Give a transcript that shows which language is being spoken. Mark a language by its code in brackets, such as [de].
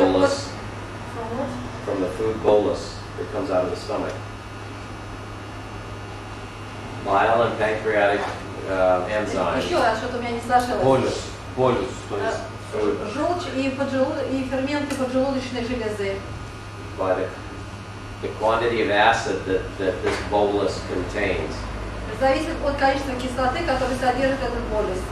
[en] bolus, from the food bolus that comes out of the stomach. Bile and pancreatic enzymes. [ru] Еще раз, что-то у меня не сложилось. Болюс, то есть [en] Food [ru] Желчь и ферменты поджелудочной железы. [en] by the quantity of acid that this bolus contains. [ru] Зависит от количества кислоты, которую содержит этот болюс.